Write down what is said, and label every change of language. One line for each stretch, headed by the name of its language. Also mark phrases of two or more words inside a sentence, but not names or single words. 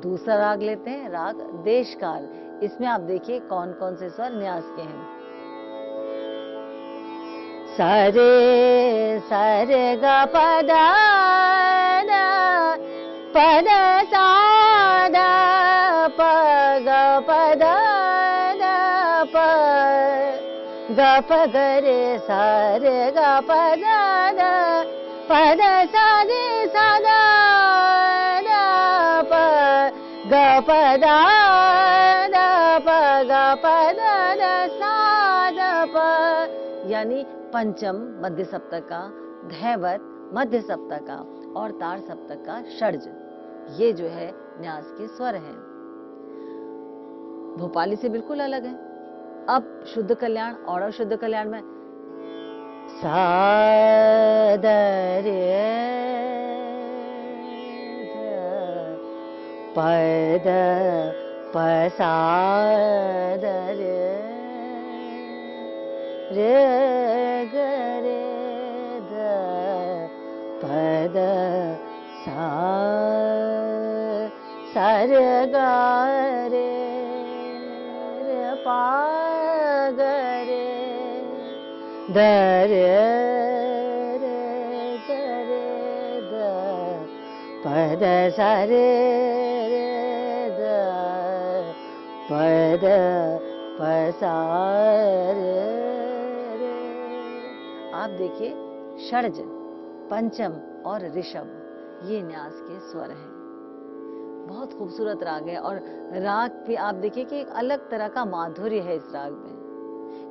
Hindi: दूसरा राग लेते हैं, राग देशकाल। इसमें आप देखिए कौन कौन से स्वर न्यास के हैं। सरे ग पद पद सा द प ग पद प ग प ग रे सा रे ग पद द पद सा रे सा द प ग प द प ग प द सा द प, यानी पंचम मध्य सप्तक का, धैवत मध्य सप्तक का और ताड़ सप्तक का षड्ज, ये जो है न्यास के स्वर हैं। भोपाली से बिल्कुल अलग है। अब शुद्ध कल्याण और अशुद्ध कल्याण में सा द रे ध प द प सा द रे रे ग रे ध प द सा सा रे ग रे रे पा ग रे ध रे रे ग रे ध प द सा रे रे ध प द प सा रे। आप देखिए षड्ज, पंचम और ऋषभ, ये न्यास के स्वर हैं। बहुत खूबसूरत राग है, और राग पे आप देखिए कि एक अलग तरह का माधुर्य है इस राग में।